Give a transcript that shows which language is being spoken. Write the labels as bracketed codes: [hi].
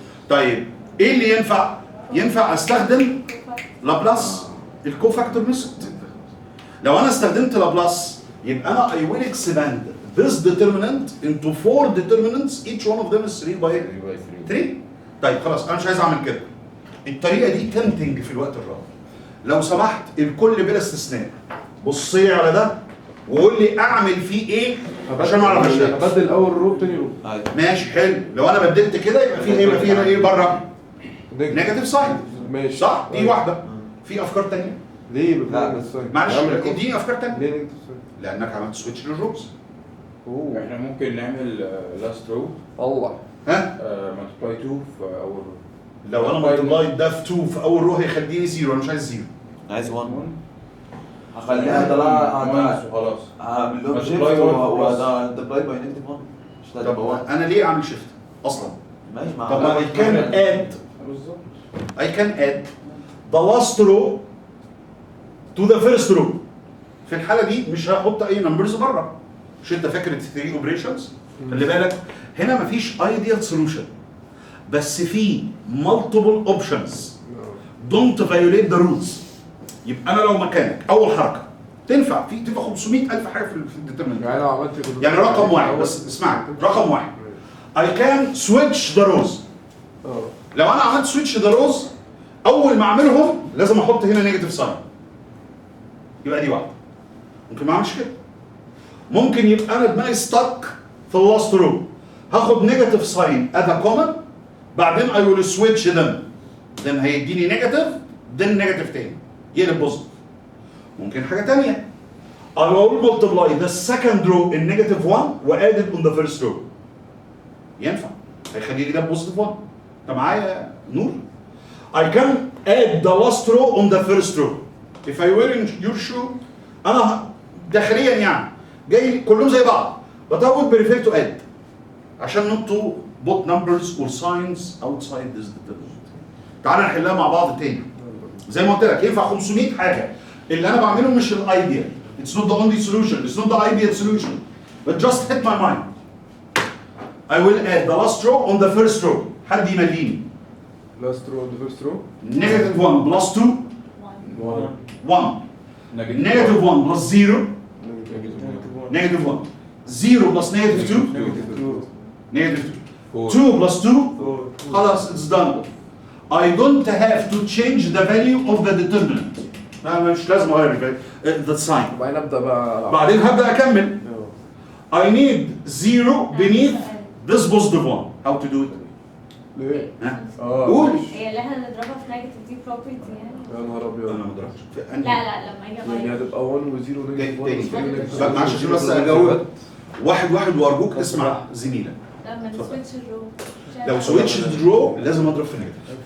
[ar] طيب ايه اللي ينفع؟ ينفع استخدم لابلاس الكوفاكتور ميثود. لو انا استخدمت لابلاس يبقى انا [en] I will expand this determinant into 4 determinants each one of them is 3 by 3. [ar] طيب خلاص انا مش عايز اعمل كده. الطريقه دي تمتنج في الوقت الراهن. لو سمحت الكل بلا استثناء بص لي على ده وقول لي اعمل فيه ايه عشان اعرف اشتغل. ابدل اول رو تاني رو. ماشي حلو. لو انا بدلت كده يبقى في هنا ايه بره؟ نيجاتيف ساين. ماشي صح؟ دي واحده. في افكار ثانيه؟ ليه لا، بفرق الساين؟ معلش اديني افكار ثانيه. ليه نيجاتيف ساين؟ لانك عملت سويتش للروز. اوه احنا ممكن نعمل لاست رو الله ها؟ مالتبلاي 2 في اول رو. لو انا ملتبلاي ده في 2 في اول رو هيخليني 0، انا مش عايز 0. عايز 1 1 هخليها طلع وخلاص. هعمل لهم [en] Multiply [ar] شيفت [en] one [ar] وملتبلاي باي نيجاتيف 1 مش ده طب تبقى 1 انا ليه اعمل شيفت اصلا؟ ماشي مع [en] طب ما I can add [ar] بالظبط. [en] I can add the last row to the first row. [ar] في الحالة دي مش هحط أي نمبرز بره. مش أنت فاكر ال 3 اوبريشنز؟ خلي بالك هنا مفيش [en] ideal solution [ar] بس في [en] multiple options. Don't violate the rules. [ar] يبقى أنا لو مكانك أول حركة تنفع تبقى 500,000 حاجة في الديترمنت. يعني لو عملت يعني رقم واحد بس اسمعني رقم واحد [en] I can switch the rows. [ar] لو انا عملت [en] switch the rows [ar] اول ما اعملهم لازم احط هنا نيجاتيف ساين. يبقى دي واحده. ممكن ما اعملش كده. ممكن يبقى انا دماغي ستك في اللاست رو هاخد نيجاتيف ساين [en] at a common [ar] بعدين [en] I will switch them. [ar] then هيديني نيجاتيف then نيجاتيف تاني يقلب بوزيتيف. ممكن حاجه ثانيه [en] I will multiply the second row in negative 1 وadd it on the first row. [ar] ينفع هيخلي لي ده بوزيتيف 1. انت معايا يا نور؟ [en] I can add the last row on the first row. If I were in your shoe [ar] انا داخليا يعني جاي كلهم زي بعض [en] but I would prefer to add عشان not to put numbers or signs outside this determinant. [ar] تعال نحلها مع بعض تاني. زي ما قلت لك ينفع 500 حاجه اللي انا بعمله مش الايديال. [en] It's not the only solution. It's not the ideal solution. But just hit my mind. I will add the last row on the first row. [ar] حد يمليني. [en] Last row the first row. Negative 1 plus 2 1 1. Negative 1 plus 0 negative 1. 0 plus negative 2 negative 2. 2 plus 2 خلاص it's done. I don't have to change the value of the determinant. [ar] مش لازم اغير [en] the sign. [ar] وبعدين ابدا بقى بعدين هبدا اكمل. [en] I need 0 beneath this positive one. How to do it? [ar] ليه؟ ها؟ اه قول. هي اللي احنا نضربها في نيجاتيف دي بروبرتي يعني. يا نهار ابيض. انا ما ضربتش. لا لما اجي يعني اغير هتبقى 1 و0 ونيجاتيف 1 تاني. و0 بقى معلش عشان بس اجاوب واحد وارجوك اسمع زميلك. لما نسويتش الرو لو سويتش درو لازم اضرب في نيجاتيف.